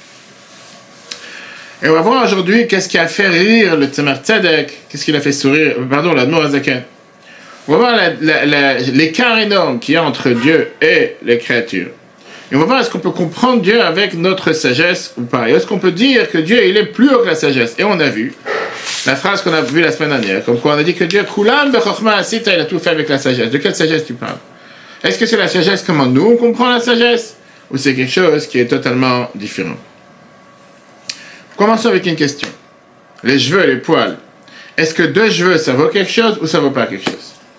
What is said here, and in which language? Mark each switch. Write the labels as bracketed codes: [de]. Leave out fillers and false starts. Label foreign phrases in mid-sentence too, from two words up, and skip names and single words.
[fr] Et on va voir aujourd'hui qu'est-ce qui a fait rire le Tzemar Tzedek, qu'est-ce qu'il a fait sourire, pardon, l'Admor HaZaken. On va voir l'écart énorme qu'il y a entre Dieu et les créatures. Et on va voir est-ce qu'on peut comprendre Dieu avec notre sagesse ou pas. Et est-ce qu'on peut dire que Dieu il est plus haut que la sagesse. Et on a vu la phrase qu'on a vue la semaine dernière, comme quoi on a dit que Dieu, [he] כולם בחכמה עשית, [fr] il a tout fait avec la sagesse. De quelle sagesse tu parles? Est-ce que c'est la sagesse comment nous on comprend la sagesse? Ou c'est quelque chose qui est totalement différent? Commençons avec une question. Les cheveux et les poils. Est-ce que 2 cheveux ça vaut quelque chose ou ça vaut pas quelque chose?